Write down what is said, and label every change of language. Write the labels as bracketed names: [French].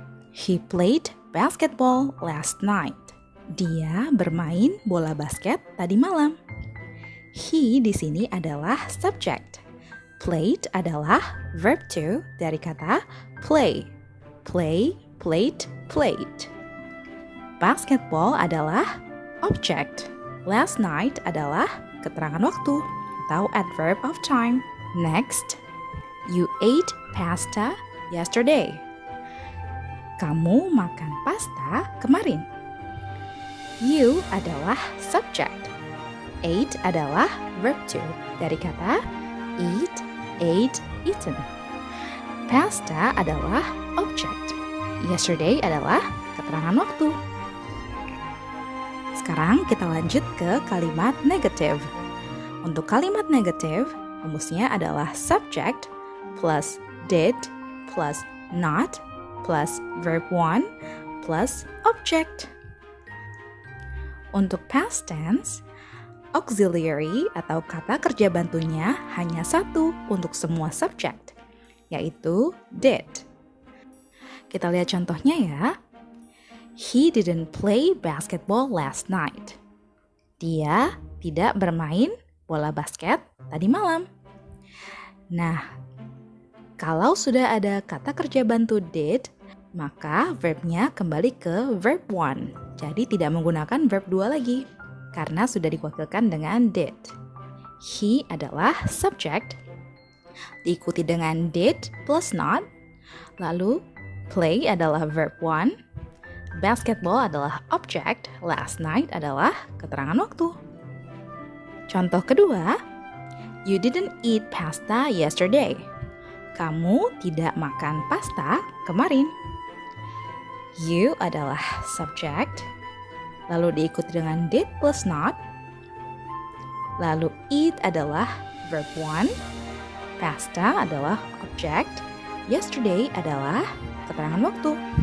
[English] He played basketball last night. [Indonesian] Dia bermain bola basket tadi malam. He di sini adalah subject. Played adalah verb to dari kata play. Play, played, played. Basketball adalah object. Last night adalah keterangan waktu atau adverb of time. [English] Next, you ate pasta yesterday. [Indonesian] Kamu makan pasta kemarin. You adalah subject. Ate adalah verb to dari kata eat, ate, eaten. Pasta adalah object. Yesterday adalah keterangan waktu. Sekarang kita lanjut ke kalimat negatif. Untuk kalimat negatif, rumusnya adalah subject plus did plus not plus verb 1 plus object. Untuk past tense, auxiliary atau kata kerja bantunya hanya satu untuk semua subject, yaitu did. Kita lihat contohnya ya. [English] He didn't play basketball last night. [Indonesian] Dia tidak bermain bola basket tadi malam. Nah, kalau sudah ada kata kerja bantu did, maka verbnya kembali ke verb 1. Jadi tidak menggunakan verb 2 lagi, karena sudah diwakilkan dengan did. He adalah subject, diikuti dengan did plus not, lalu play adalah verb 1, basketball adalah object, last night adalah keterangan waktu. Contoh kedua, [English] you didn't eat pasta yesterday. [Indonesian] Kamu tidak makan pasta kemarin. You adalah subject, lalu diikuti dengan did plus not, lalu eat adalah verb 1, pasta adalah object, yesterday adalah keterangan waktu.